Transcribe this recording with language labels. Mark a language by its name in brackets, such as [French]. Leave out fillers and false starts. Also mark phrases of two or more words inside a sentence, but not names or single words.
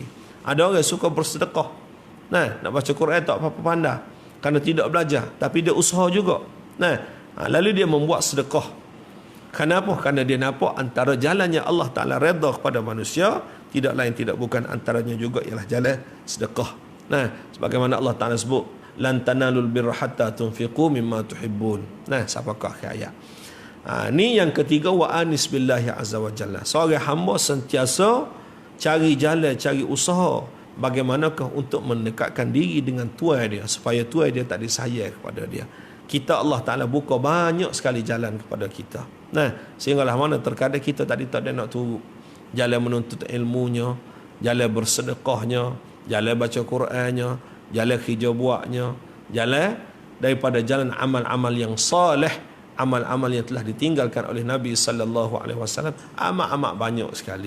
[Malay] Ada orang suka bersedekah, nak baca Quran tak apa-apa pandai kerana tidak belajar, tapi dia usaha juga. Lalu dia membuat sedekah. Kenapa? Kerana dia nampak antara jalan yang Allah Ta'ala redha kepada manusia, tidak lain tidak bukan antaranya juga ialah jalan sedekah. Sebagaimana Allah Ta'ala sebut, [Arabic] لَن تَنَالُوا الْبِرَّ حَتَّىٰ تُنفِقُوا مِمَّا تُحِبُّونَ. [Malay] Siapakah ayat? Ni yang ketiga, [Arabic] وأنس بالله عز وجل. [Malay] Seorang hamba sentiasa cari jalan, cari usaha bagaimanakah untuk mendekatkan diri dengan Tuhan dia, supaya Tuhan dia tak disayang kepada dia. Kita Allah Ta'ala buka banyak sekali jalan kepada kita. Sehinggalah mana terkadang kita tadi tak ada nak turut jalan menuntut ilmunya, jalan bersedekahnya, jalan baca Qurannya, jalan kerja buatnya, jalan daripada jalan amal-amal yang salih, amal-amal yang telah ditinggalkan oleh Nabi [Arabic] صلى الله عليه وسلم, [Malay] amat-amat banyak sekali.